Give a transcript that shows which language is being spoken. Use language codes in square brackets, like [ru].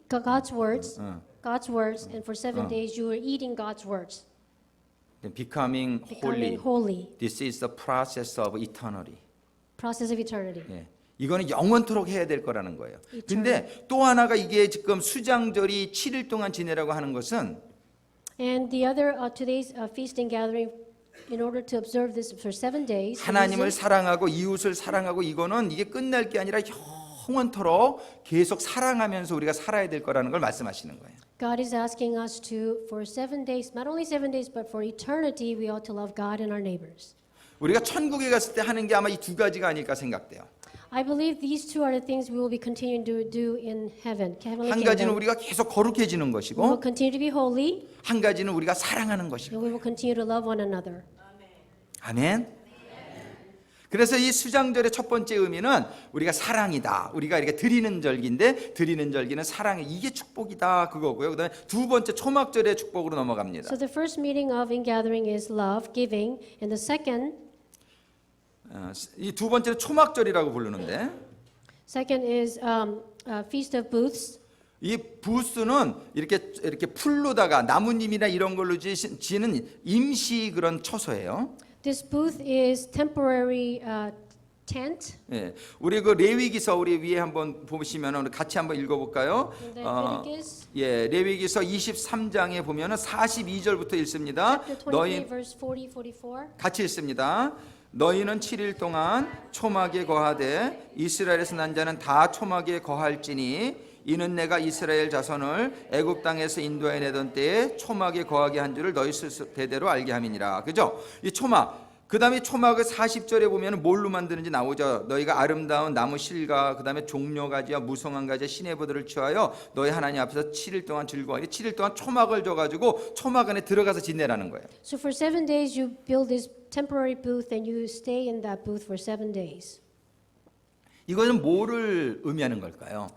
[en] God's words, and for 7 days you are eating God's words, Becoming becoming holy, This is the process of eternity. process of eternity. [ko] 예. 이거는 영원토록 해야 될 거라는 거예요. 근데 또 하나가 이게 지금 수장절이 7일 동안 지내라고 하는 것은 [en] And the other today's feast and gathering, in order to observe this for 7 days, the [ko] 하나님을 [en] reason- [ko] 사랑하고 이웃을 사랑하고 이거는 이게 끝날 게 아니라 영원토록 계속 사랑하면서 우리가 살아야 될 거라는 걸 말씀하시는 거예요. [en] God is asking us to, for 7 days, not only 7 days, but for eternity, we ought to love God and our neighbors. [ko] 우리가 천국에 갔을 때 하는 게 아마 이 두 가지가 아닐까 생각돼요. [en] I believe these 2 are the things we will be continuing to do in heaven. Heavenly [ko] 한 가지는 [en] kingdom. [ko] 우리가 계속 거룩해지는 [en] We will [ko] 것이고 [en] continue to be holy, [ko] 한 가지는 우리가 사랑하는 [en] and [ko] 것이고. [en] we will continue to love one another. [ko] 아멘. 그래서 이 수장절의 첫 번째 의미는 우리가 사랑이다. 우리가 이렇게 드리는 절기인데 드리는 절기는 사랑이 이게 축복이다 그거고요. 그다음에 두 번째 초막절의 축복으로 넘어갑니다. [en] So the first meaning of ingathering is love, giving, and the second [ko] 이 두 번째는 초막절이라고 부르는데 [en] is Feast of Booths. [ko] 이 부스는 이렇게 풀로다가 나뭇잎이나 이런 걸로 지는 임시 그런 처소예요. [en] This booth is temporary tent. [ko] 예, 우리 그 레위기서 우리 위에 한번 보시면 같이 한번 읽어볼까요? [en] In Leviticus [ko] 예, 레위기서 23장에 보면은 42절부터 읽습니다. [en] chapter 23, [ko] 너희 [en] verse 40, 44. [ko] 같이 읽습니다. 너희는 7일 동안 초막에 거하되 이스라엘에서 난 자는 다 초막에 거할지니 이는 내가 이스라엘 자손을 애굽 땅에서 인도해 내던 때에 초막에 거하게 한 줄을 너희 대대로 알게 함이니라. 그죠? 이 초막. 그다음에 초막을 40절에 보면 뭘로 만드는지 나오죠. 너희가 아름다운 나무 실과 그다음에 종려가지와 무성한 가지와 시내보들을 취하여 너희 하나님 앞에서 7일 동안 즐거워하니 7일 동안 초막을 줘가지고 초막 안에 들어가서 지내라는 거예요. [en] So for 7 days you build this temporary booth and you stay in that booth for 7 days. [ko] 이것은 뭐를 의미하는 걸까요?